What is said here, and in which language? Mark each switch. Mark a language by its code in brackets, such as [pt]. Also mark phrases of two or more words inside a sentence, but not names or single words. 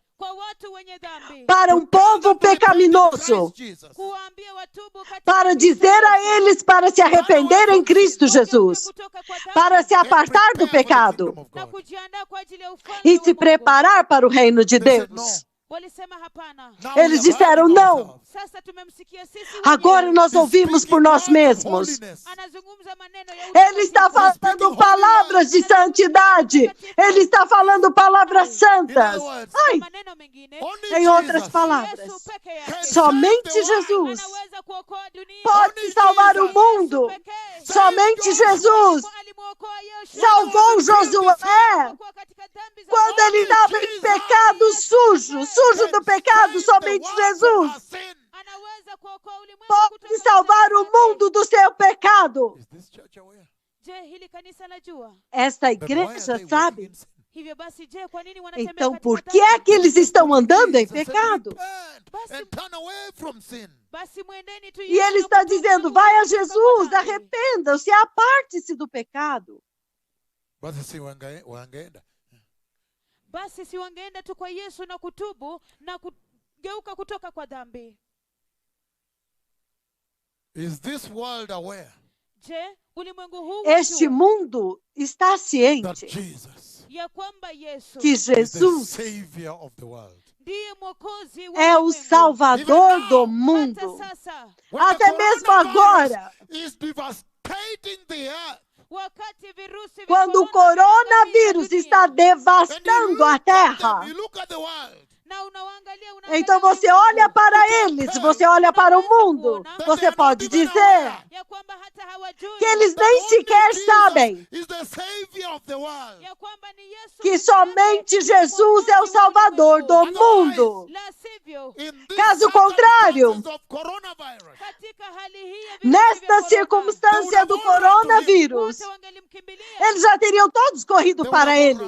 [sw] kwa watu wenye dhambi [pt] para um povo pecaminoso, Jesus. [sw] kuwaambia watubu katika [pt] para [sw] Kristo [pt] dizer a [sw] Yesu. [pt] eles para se arrepender em Cristo Jesus, [sw] Kutoka kwa dhambi [pt] para se [en] And [pt] apartar do [en] prepare for the [pt] pecado [en] kingdom of [sw] na [en] God. [sw] kujiandaa kwa ajili ya ufalme [pt] e [sw] wa [pt] se [sw] Mungu. [pt] preparar para o reino de [en] They said, [pt] Deus. [sw] Walisema hapana. [en] Now we [pt] Eles [en] have [pt] disseram [en] heard [pt] não. [en] ourselves. [sw] Sasa tumemsikia sisi [pt] Agora [sw] wenyewe. [pt] nós [en] He's [pt] ouvimos [en] speaking [pt] por nós [en] words of [pt] mesmos. [en] holiness. [sw] Anazungumza maneno ya [pt] Ele está [sw] utakatifu. [pt] falando palavras de santidade. Ele está falando palavras [en] In [pt] santas. [en] other words, [sw] Kwa Ai, maneno mengine, [en] only [pt] em outras Jesus [sw] Yesu [pt] palavras, [sw] peke [en] can [sw] yake [pt] somente [en] save the world. [pt] Jesus [sw] anaweza kuokoa dunia. [pt] pode salvar o mundo. [sw] Pekee. [pt] Somente Jesus [sw] Alimwokoa Yoshua. [pt] salvou Josué [sw] Alipokuwa katika dhambi za [pt] quando ele estava em pecado sujo, sujo do pecado. Somente Jesus [sw] anaweza kuokoa ulimwengu [pt] pode [sw] kutoka [pt] salvar [sw] katika [pt] o [sw] dhambi. [pt] mundo do seu pecado. [en] Is this church aware? [sw] Je, hili kanisa najua? [pt] Esta [en] Then why are [pt] igreja [en] they walking [pt] sabe. [en] in sin? [sw] Hivyo basi, je, kwa nini wanatembea [pt] Então, [sw] katika [pt] por [sw] dhambi? [pt] que é que eles estão andando em [en] Jesus said, [pt] pecado? [en] repent and turn away from sin. [sw] Basi mwendeni tu [pt] E [sw] Yesu [pt] ele [sw] na [pt] está [sw] kutubu [pt] dizendo: [sw] na [pt] vai a [sw] kutoka kwa [pt] Jesus, [sw] dhambi. [pt] arrependam-se, aparte-se do pecado. [sw] Basi si wangeenda. Basi si wangeenda tu kwa Yesu na kutubu na kugeuka kutoka kwa dhambi. [en] Is this world aware [sw] Je, ulimwengu huu [pt] Este [sw] wajua [pt] mundo está [en] that [pt] ciente Jesus [sw] ya kwamba Yesu [pt] que [en] is the [pt] Jesus [en] Savior of the world? [sw] ndiye mwokozi wa [pt] é o [sw] ulimwengu. [pt] Salvador do [sw] Hata [pt] mundo. [sw] sasa, [en] When the [pt] Até mesmo [en] coronavirus [pt] agora, [en] is devastating the earth. [sw] wakati virusi vya [pt] quando o [sw] corona [pt] coronavírus [sw] vinaangamiza [pt] está [sw] dunia, [pt] devastando a terra, [en] You look at the world. [sw] na unaangalia [pt] então você [sw] ulimwengu, [pt] olha para eles, você olha para o mundo, você pode dizer [sw] ya kwamba hata [pt] que eles nem sequer sabem que somente Jesus é o Salvador do mundo. Caso contrário, nesta circunstância do coronavírus, eles já teriam todos corrido para ele.